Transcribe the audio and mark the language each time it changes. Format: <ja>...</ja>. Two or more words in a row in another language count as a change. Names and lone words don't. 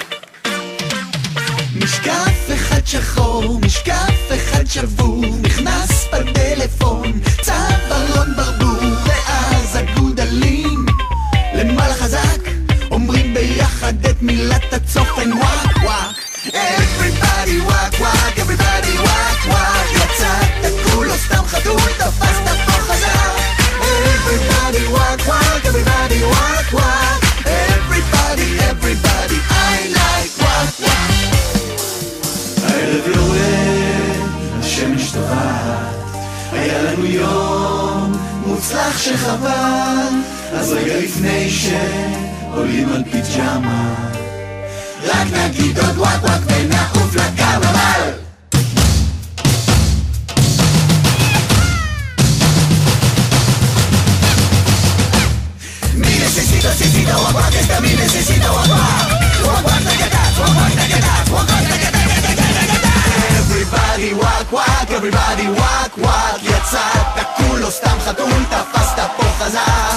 <he>משקף אחד שחור, משקף אחד שבור, נכנס בטלפון, צווארון ברבור, ואז הגודלים למעלה חזק, אומרים ביחד את מילת הצופן וואק וואק.</he> <en>Everybody וואק וואק, everybody וואק וואק,</en> <he>יצאת כולו סתם חתול, תפסת פה חזק.</he> <en>Everybody וואק וואק, everybody וואק וואק, everybody, everybody, I like וואק וואק.</en> <he>הערב יורד, השמש טובעת, היה לנו יום מוצלח שחבל, אז רגע לפני שעולים על פיג'מה, רק נגיד עוד וואק וואק ונעוף לקרנבל.</he> <es>Mi necesita wak wak, esta mi necesita wak wak. Wak wak tagadat, wak wak tagadat, wak wak tagadat.</es> <en>Everybody wak wak, everybody wak wak,</en> <he>יצאת כולו סתם חתול, תפסת פה חזק.</he>